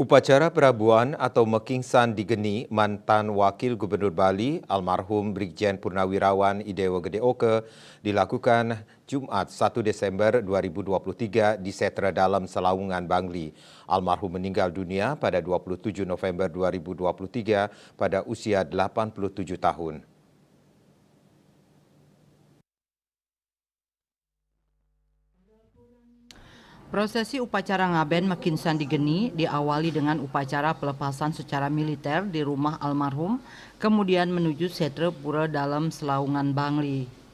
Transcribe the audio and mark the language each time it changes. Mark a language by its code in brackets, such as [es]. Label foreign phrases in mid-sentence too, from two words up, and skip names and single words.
[id] Upacara perabuan atau Mekingsan di Geni mantan Wakil Gubernur Bali almarhum Brigjen Purnawirawan Idewo Gede Oke dilakukan Jumat 1 Desember 2023 di Setra Dalam Selawungan, Bangli. Almarhum meninggal dunia pada 27 November 2023 pada usia 87 tahun. Prosesi upacara ngaben Mekingsan di Geni diawali dengan upacara pelepasan secara militer di rumah almarhum, kemudian menuju Setre Pura Dalam Selawungan, Bangli.